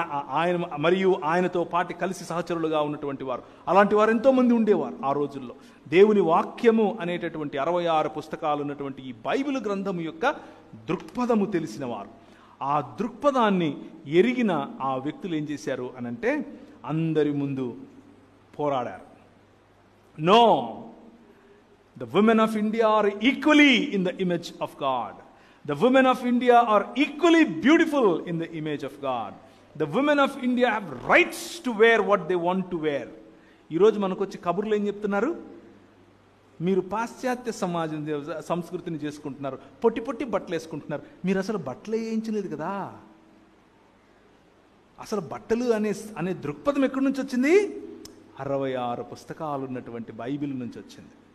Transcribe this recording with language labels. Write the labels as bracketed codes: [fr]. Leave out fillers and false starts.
[te] ఆయన మరియు ఆయనతో పాటు కలిసి సహచరులుగా ఉన్నటువంటి వారు, అలాంటి వారు ఎంతోమంది ఉండేవారు ఆ రోజుల్లో. దేవుని వాక్యము అనేటటువంటి 66 పుస్తకాలు ఉన్నటువంటి ఈ బైబిల్ గ్రంథము యొక్క దృక్పథము తెలిసిన వారు. ఆ దృక్పథాన్ని ఎరిగిన ఆ వ్యక్తులు ఏం చేశారు అనంటే అందరి ముందు పోరాడారు. [en] No, the women of India are equally in the image of God. The women of India are equally beautiful in the image of God. The women of India have rights to wear what they want to wear. [te] ఈరోజు మనకు వచ్చి కబుర్లు ఏం చెప్తున్నారు? మీరు పాశ్చాత్య సమాజం సంస్కృతిని చేసుకుంటున్నారు, పొట్టి పొట్టి బట్టలు వేసుకుంటున్నారు. మీరు అసలు బట్టలు వేయించలేదు కదా. అసలు బట్టలు అనే దృక్పథం ఎక్కడి నుంచి వచ్చింది? 66 పుస్తకాలు ఉన్నటువంటి బైబిల్ నుంచి వచ్చింది.